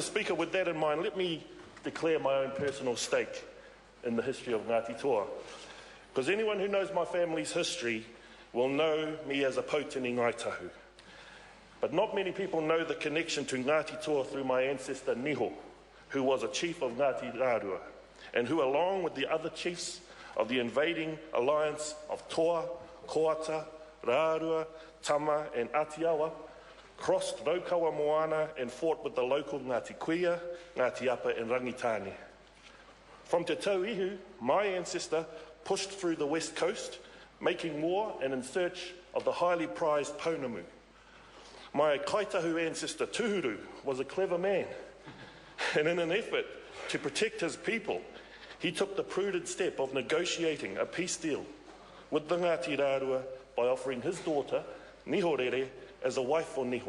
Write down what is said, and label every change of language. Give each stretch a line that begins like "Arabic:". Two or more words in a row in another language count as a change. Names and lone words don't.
English: Speaker, with that in mind, let me declare my own personal stake in the history of Ngati toa, because anyone who knows my family's history will know me as a Pautini Ngaitahu. But not many people know the connection to Ngati toa through my ancestor Niho, who was a chief of Ngati Rārua, and who, along with the other chiefs of the invading alliance of Toa, Koata, Rārua, Tama and Atiawa, crossed Raukawa Moana and fought with the local Ngati Kuia, Ngati Apa and Rangitane. From Te Tauihu, my ancestor pushed through the west coast, making war and in search of the highly prized Pounamu. My Kaitahu ancestor Tuhuru was a clever man, and in an effort to protect his people, he took the prudent step of negotiating a peace deal with the Ngati Rārua by offering his daughter, Nihorere, as a wife for Niho.